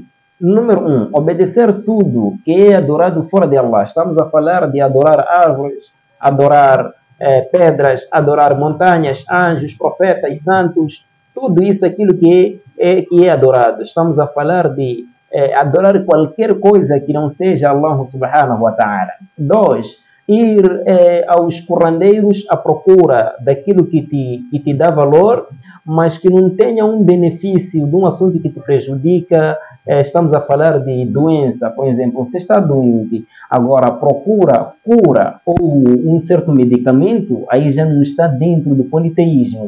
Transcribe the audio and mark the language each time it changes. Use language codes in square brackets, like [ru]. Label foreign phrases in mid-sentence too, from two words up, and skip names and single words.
[pt] Número 1, obedecer tudo que é adorado fora de Allah. Estamos a falar de adorar árvores, adorar pedras, adorar montanhas, anjos, profetas, santos, tudo isso é aquilo que é adorado. Estamos a falar de adorar qualquer coisa que não seja Allah [ar] سبحانه وتعالى. [pt] 2, ir aos curandeiros à procura daquilo que te dá valor, mas que não tenha um benefício de um assunto que te prejudica. Estamos a falar de doença, por exemplo, você está doente, agora procura cura ou um certo medicamento, aí já não está dentro do politeísmo.